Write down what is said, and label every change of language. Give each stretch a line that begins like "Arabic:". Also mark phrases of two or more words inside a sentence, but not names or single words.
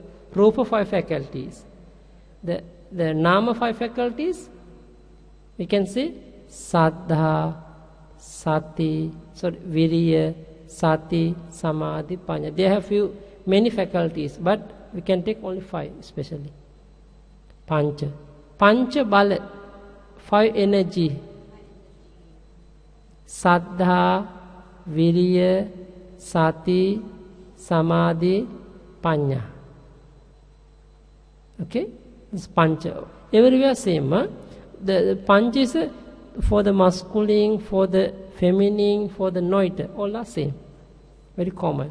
English: Rupa 5 faculties. The Nama 5 faculties, we can say
Pali: Saddha, Sati, Virya, Sati, Samadhi, Panya.
English: They have many faculties, but we can take only 5 especially.
Pali: Pancha. Pancha Bala, 5 energy. Saddha, Virya, Sati, Samadhi, Panya.
English: Okay? This Pancha. Everywhere same. Huh? The Pancha is for the masculine, for the feminine, for the noiter. All are same. Very common.